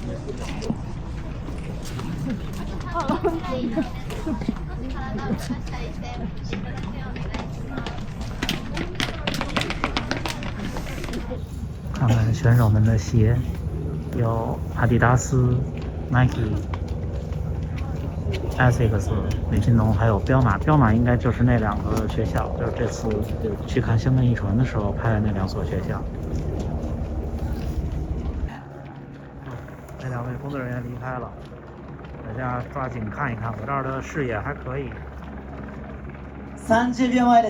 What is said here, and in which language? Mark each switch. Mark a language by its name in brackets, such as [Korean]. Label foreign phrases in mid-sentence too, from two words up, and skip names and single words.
[Japanese] 体を動かしたりしていただくようお願いします。 [Chinese] 看看选手们的鞋，有阿迪达斯、Nike、ASICS、美津浓，还有彪马。彪马应该就是那2个学校，就是这次去看香根一传的时候拍的那2所学校。那2位工作人员离开了，大家抓紧看一看，我这儿的视野还可以。 [Japanese] 30秒前です。